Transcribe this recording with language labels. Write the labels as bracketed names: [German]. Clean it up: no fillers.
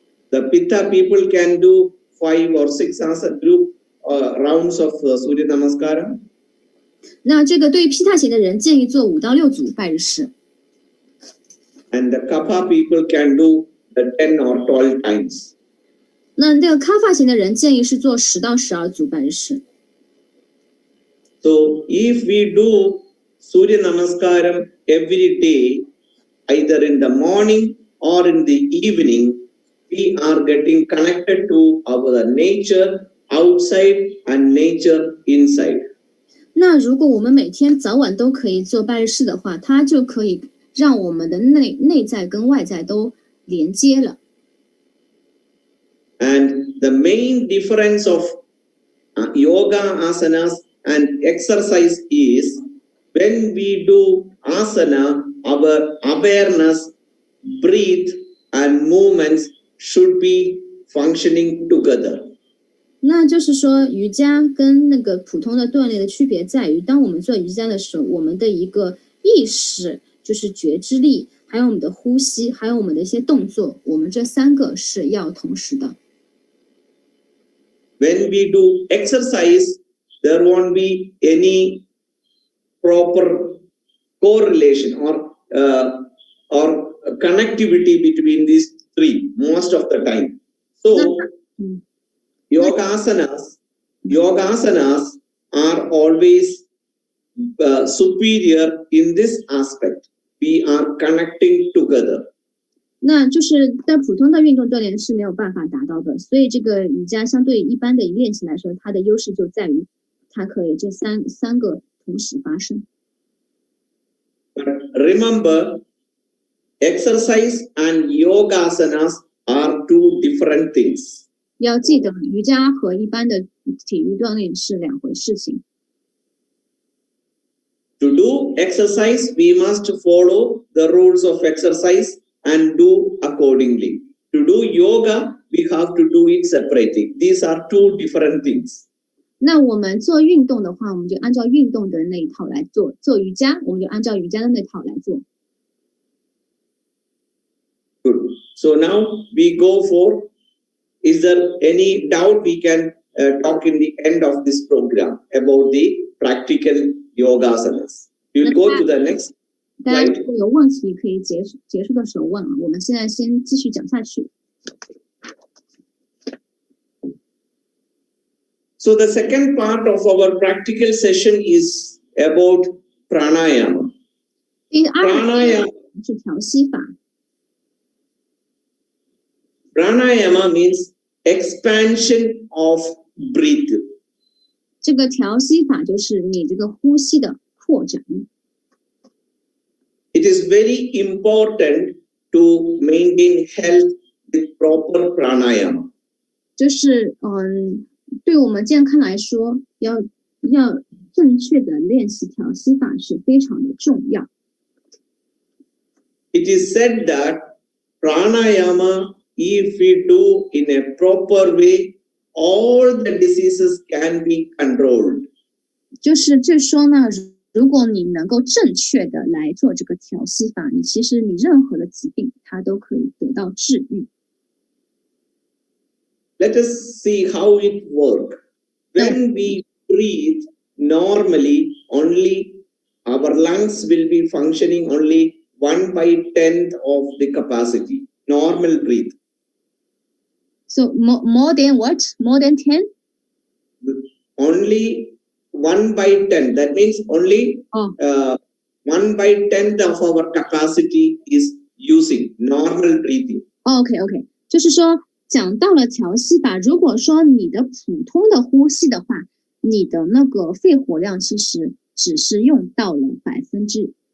[English] The Pitta people can do 5 or 6 rounds of Surya Namaskaram. [Chinese] 那这个对于披萨型的人建议做5到6组拜日式。 [English] And the kapha people can do the 10 or 12 times. [Chinese] 那这个卡法型的人建议是做10到12组拜日式。 [English] So if we do Surya Namaskaram every day, either in the morning or in the evening, we are getting connected to our nature outside and nature inside. [Chinese] 那如果我们每天早晚都可以做拜日式的话，它就可以让我们的内在跟外在都连接了。 [English] And the main difference of yoga asanas and exercise is when we do asana, our awareness, breathe, and movements should be functioning together. [Chinese] 那就是说，瑜伽跟那个普通的锻炼的区别在于，当我们做瑜伽的时候，我们的一个意识，就是觉知力，还有我们的呼吸，还有我们的一些动作，我们这3个是要同时的。 [English] When we do exercise, there won't be any proper correlation or connectivity between these 3 most of the time. So yoga asanas are always superior in this aspect. We are connecting together. [Chinese] 那就是在普通的运动锻炼是没有办法达到的，所以这个瑜伽相对一般的练习来说，它的优势就在于它可以这三个同时发生。 [English] But remember, exercise and yoga asanas are 2 different things. [Chinese] 要记得，瑜伽和一般的体育锻炼是2回事情。 [English] To do exercise, we must follow the rules of exercise and do accordingly. To do yoga, we have to do it separately. These are 2 different things. [Chinese] 那我们做运动的话，我们就按照运动的那一套来做；做瑜伽，我们就按照瑜伽的那套来做。 [English] Good. So now we go for, is there any doubt we can talk in the end of this program about the practical yoga asanas? We will go to the next [Chinese] 大家如果有问题可以结束的时候问啊，我们现在先继续讲下去。 [English] So the second part of our practical session is about pranayama. [Chinese] 第2是调息法。 [English] Pranayama means expansion of breath. [Chinese] 这个调息法就是你这个呼吸的扩展。 [English] It is very important to maintain health with proper pranayama. [Chinese] 就是对我们健康来说，要正确的练习调息法是非常的重要。 [English] It is said that pranayama, if we do in a proper way, all the diseases can be controlled. [Chinese] 就是这说呢，如果你能够正确的来做这个调息法，其实你任何的疾病它都可以得到治愈。 [English] Let us see how it works. When we breathe normally, only our lungs will be functioning only 1/10 of the capacity. Normal breathe. So more than what? More than 10? Only 1/10. That means only 1/10 of our capacity is using normal breathing. [Chinese] OK， 就是说讲到了调息法，如果说你的普通的呼吸的话，你的那个肺活量其实只是用到了1%。